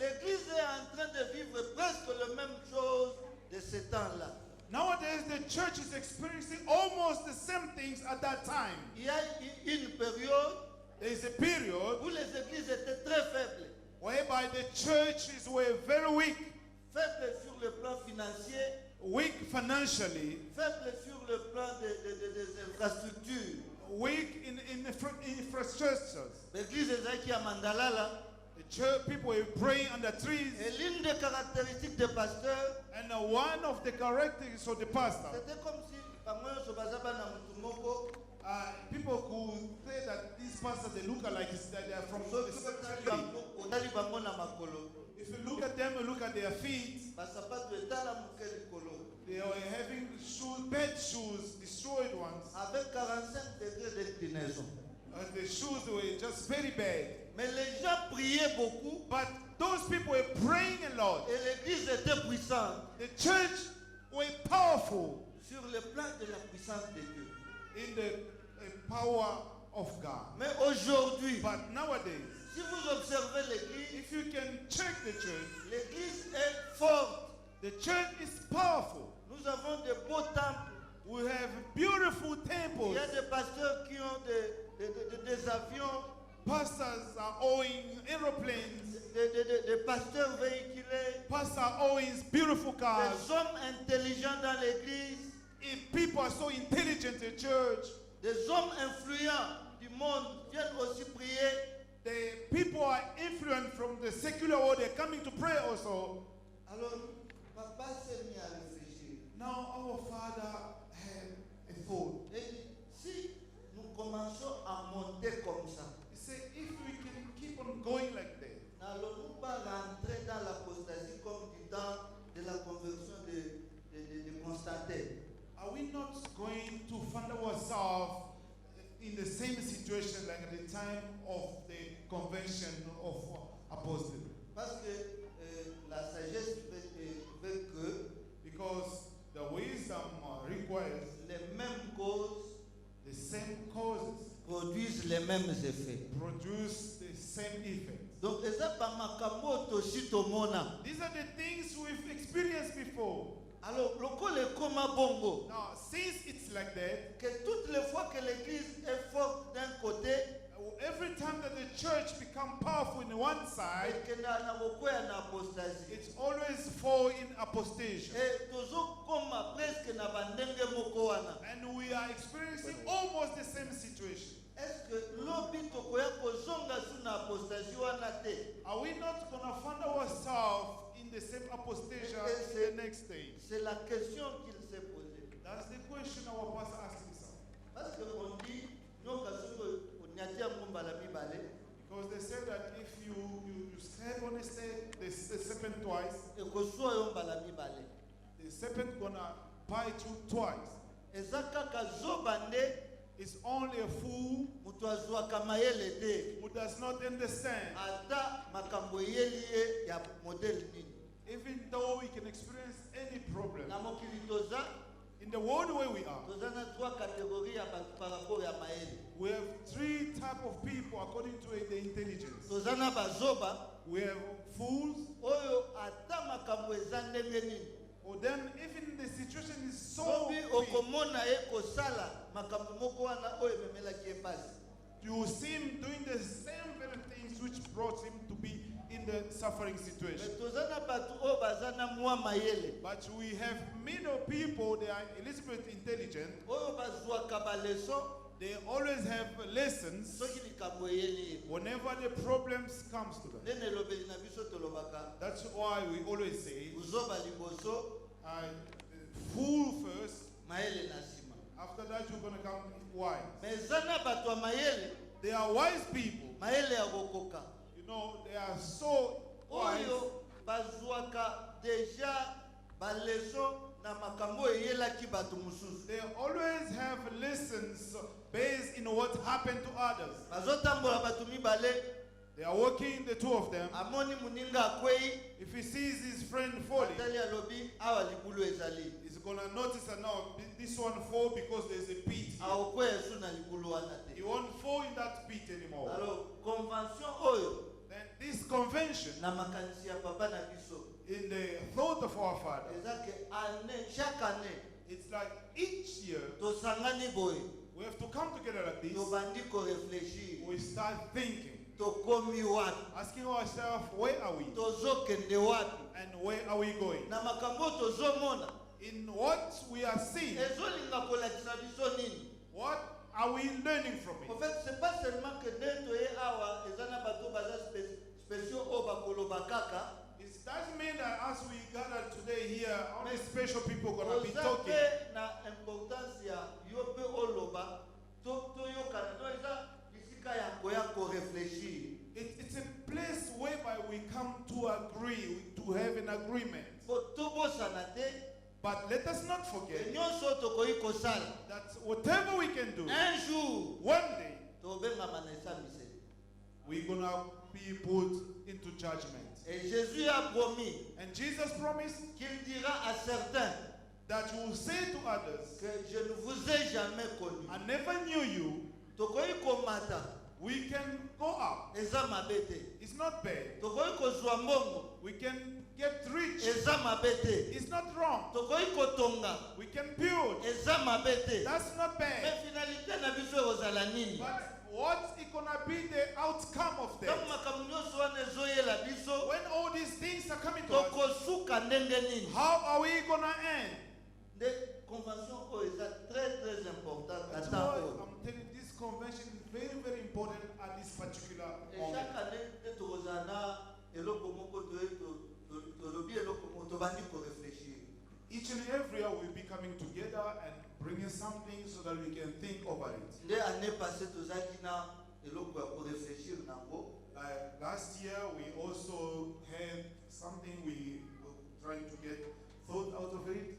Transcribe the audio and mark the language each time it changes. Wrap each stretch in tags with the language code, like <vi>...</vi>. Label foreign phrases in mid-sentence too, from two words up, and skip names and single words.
<fr>L'Église est en train de vivre presque la même chose de ce temps-là.</fr> <en>Nowadays, the church is experiencing almost the same things at that time.</en> <fr>Il y a une période</fr> <en>There is a period</en> <fr>où les églises étaient très faibles.</fr> <en>whereby the churches were very weak,</en> <fr>Faibles sur le plan financier,</fr> <en>weak financially,</en> <fr>faibles sur le plan des infrastructures.</fr> <en>weak in infrastructures.</en> <ln>L'église ezalaki ya mandala là.</ln> <en>The church people were praying under trees,</en> <fr>Et l'une des caractéristiques des pasteurs,</fr> <en>and one of the characteristics of the pastor,</en> <fr>c'était comme si</fr> <ln>bango nyonso baza bana mutu moko.</ln> <en>people could say that these pastors they look alike that they are from the</en> <ln>Soki</ln> <en>same</en> <ln>otali</ln> <en>tree.</en> <ln>bango, otali bango na makolo.</ln> <en>If you look at them and look at their feet,</en> <ln>Basapato etala moke likolo.</ln> <en>they are having shoes, bad shoes, destroyed ones.</en> <fr>Avec 45 degrés d'inclinaison.</fr> <en>The shoes were just very bad.</en> <fr>Mais les gens priaient beaucoup</fr> <en>But those people were praying a lot.</en> <fr>et l'église était puissante</fr> <en>The church were powerful</en> <fr>sur le plan de la puissance de Dieu.</fr> <en>in the power of God.</en> <fr>Mais aujourd'hui,</fr> <en>But nowadays,</en> <fr>si vous observez l'église,</fr> <en>if you can check the church,</en> <fr>l'église est forte.</fr> <en>the church is powerful.</en> <fr>Nous avons de beaux temples.</fr> <en>We have beautiful</en> <fr>Il</fr> <en>temples.</en> <fr>y a des pasteurs qui ont des avions</fr> <en>Pastors are owing aeroplanes.</en> <fr>des pasteurs véhiculés,</fr> <en>Pastors are owing beautiful cars.</en> <fr>des hommes intelligents dans l'église,</fr> <en>If people are so intelligent in church,</en> <fr>des hommes influents du monde viennent aussi prier.</fr> <en>the people are influenced from the secular world. They're coming to pray also.</en> <fr>Alors, papa s'est mis à réfléchir.</fr> <en>Now our Father had a thought.</en> <fr>Et il dit, si nous commençons à monter comme ça,</fr> <en>He said, if we can keep on going like that,</en> <fr>n'allons-nous pas rentrer dans l'apostasie comme du temps de la conversion de Constantin?</fr> <en>are we not going to find ourselves in the same situation like at the time of the convention of apostles?</en> <fr>Parce que la sagesse veut que</fr> <en>Because the wisdom requires</en> <fr>les mêmes causes</fr> <en>the same causes</en> <fr>produisent les mêmes effets.</fr> <en>produce the same effect.</en> <ln>Donc, eza ba makambo toshi tomona.</ln> <en>These are the things we've experienced before.</en> <ln>Alors, lokola ekoma bongo,</ln> <en>Now, since it's like that,</en> <fr>que toutes les fois que l'église est forte d'un côté,</fr> <en>every time that the church become powerful in one side,</en> <ln>ekenda na bokwea na apostasie.</ln> <en>it's always fall in apostasy.</en> <ln>Et tozokoma presque na bandenge moko wana.</ln> <en>And we are experiencing almost the same situation.</en> <fr>Est-ce que</fr> <ln>lobi tokoya kozonga su na apostasie wana te?</ln> <en>Are we not going to find ourselves in the same apostasy the next day?</en> <fr>C'est la question qu'il s'est posée.</fr> <en>That's the question our pastor asked himself.</en> <fr>Parce qu'on dit,</fr> <ln>nyoka soki onyatia ngomba la mibale,</ln> <en>Because they said that if you step on the serpent twice,</en> <ln>ekosua yo mbala mibale.</ln> <en>the serpent gonna bite you twice.</en> <ln>Eza kaka zoba nde</ln> <en>It's only a fool</en> <ln>mutu azwaka mayele te.</ln> <en>who does not understand.</en> <ln>Ata makambo eyeli ye ya modele nini.</ln> <en>Even though we can experience any problem.</en> <ln>Na mokili toza,</ln> <en>In the world where we are,</en> <ln>toza na 3 catégories ya batu</ln> <fr>par rapport</fr> <ln>ya mayele.</ln> <en>we have 3 types of people according to the intelligence.</en> <ln>Toza na bazoba,</ln> <en>We have fools,</en> <ln>oyo ata makambo eza ndenge nini.</ln> <en>or then even the situation is so</en> <ln>Sobi</ln> <en>big,</en> <ln>okomona ye kosala makambo moko wana oyo ememelaki ye pasi.</ln> <en>you see him doing the same very things which brought him to be in the suffering situation.</en> <ln>Mais toza na batu oyo baza na mwa mayele.</ln> <en>But we have many people, they are a little bit intelligent.</en> <ln>Oyo bazwaka baleson</ln> <en>They always have lessons</en> <ln>soki likambo eyeli ye.</ln> <en>whenever the problems comes to them.</en> <ln>Nde elobeli na biso tolobaka,</ln> <en>That's why we always say,</en> <ln>uzoba liboso,</ln> <en>fool first,</en> <ln>mayele na nsima.</ln> <en>after that you're going to come wise.</en> <ln>Mais eza na bato ya mayele,</ln> <en>They are wise people.</en> <ln>mayele ya kokoka.</ln> <en>You know, they are so wise.</en> <ln>Oyo bazwaka deja baleson na makambo eyelaki bato mosusu.</ln> <en>They always have lessons based in what happened to others.</en> <ln>Bazotambola bato mibale,</ln> <en>They are working, the two of them.</en> <ln>amoni muninga akwei,</ln> <en>If he sees his friend falling,</en> <ln>atali alobi awa libulu ezali.</ln> <en>he's going to notice that now this one fall because there's a pit.</en> <ln>Aokwe esu na libulu wana</ln> <en>He</en> <ln>te.</ln> <en>won't fall in that pit anymore.</en> <ln>Alors, convention oyo</ln> <en>Then this convention,</en> <ln>na makanisi ya papa na biso,</ln> <en>in the thought of our Father,</en> <ln>eza ke</ln> <fr>année, chaque année,</fr> <en>it's like each year</en> <ln>tosangani boye,</ln> <en>we have to come together like this.</en> <ln>tobandi koreflechir,</ln> <en>We start thinking,</en> <ln>tokomi wapi,</ln> <en>asking ourselves, where are we?</en> <ln>tozokende wapi,</ln> <en>And where are we going?</en> <ln>na makambo tozomona,</ln> <en>In what we are seeing,</en> <ln>ezolinga kolakisa biso nini.</ln> <en>what are we learning from</en> <fr>En</fr> <en>it?</en> <fr>fait, c'est pas seulement que</fr> <ln>nde toye awa eza na bato baza spéciaux oyo bakoloba kaka,</ln> <en>It doesn't mean that as we gather today here, only special people are going to be</en> <ln>oza</ln> <en>talking.</en> <ln>mpe na importance ya yo mpe oloba, toyokana, to eza bisika ya koya koreflechir.</ln> <en>It's a place whereby we come to agree, to have an agreement.</en> <ln>Po tobosana te,</ln> <en>But let us not forget</en> <ln>nyonso tokoki kosala.</ln> <en>that whatever we can do,</en> <fr>Un jour,</fr> <en>one day,</en> <ln>tobengama na esambiseli.</ln> <en>we're going to be put into judgment.</en> <fr>Et Jésus a promis</fr> <en>And Jesus promised</en> <fr>qu'il dira à certains</fr> <en>that you will say to others,</en> <fr>que je ne vous ai jamais connu.</fr> <en>I never knew you.</en> <ln>Tokoki komata,</ln> <en>We can go up.</en> <ln>eza mabe te.</ln> <en>It's not bad.</en> <ln>Tokoki kozwa mbongo,</ln> <en>We can get rich.</en> <ln>eza mabe te.</ln> <en>It's not wrong.</en> <ln>Tokoki kotonga,</ln> <en>We can build.</en> <ln>eza mabe te.</ln> <en>That's not</en> <fr>Mais</fr> <en>bad.</en> <ln>finalité na biso ekozala nini?</ln> <en>But what's it gonna be the outcome of that?</en> <ln>Ntango makambo nyonso wana ezoyela biso,</ln> <en>When all these things are coming to us,</en> <ln>tokosuka ndenge nini?</ln> <en>how are we gonna end?</en> <ln>Nde convention oyo eza</ln> <fr>très importante</fr> <en>That's</en> <ln>ata</ln> <en>why</en> <ln>oyo.</ln> <en>I'm telling you, this convention is very important at this particular</en> <fr>Et</fr> <en>moment.</en> <fr>chaque année,</fr> <ln>nde tokozala na eloko moko tolobi eloko moko tobandi koréfléchir.</ln> <en>Each and every year we'll be coming together and bringing something so that we can think over it.</en> <ln>Nde</ln> <fr>année passée</fr> <ln>tozalaki na eloko ya koréfléchir nango.</ln> <en>Like last year, we also had something we were trying to get thought out of it.</en>